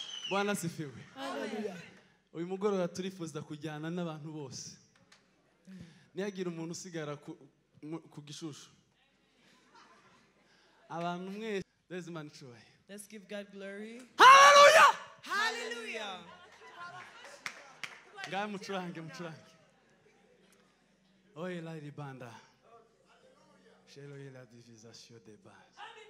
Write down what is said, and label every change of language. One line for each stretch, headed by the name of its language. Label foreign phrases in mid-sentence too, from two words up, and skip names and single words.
Swahili: Bwana asifiwe. Hallelujah.
Kinyarwanda: Uyu mugoroba turifuza kujyana n'abantu bose. Nihagira umuntu usigara ku, mu, ku gishushu. Abantu mwese, duheze Imana icyubahiro.
English: Let's give God glory. Hallelujah! Hallelujah!
Kinyarwanda: Ngaho mucurange, mucurange. Oye, la ribanda. Shelo ye la divisation des bases.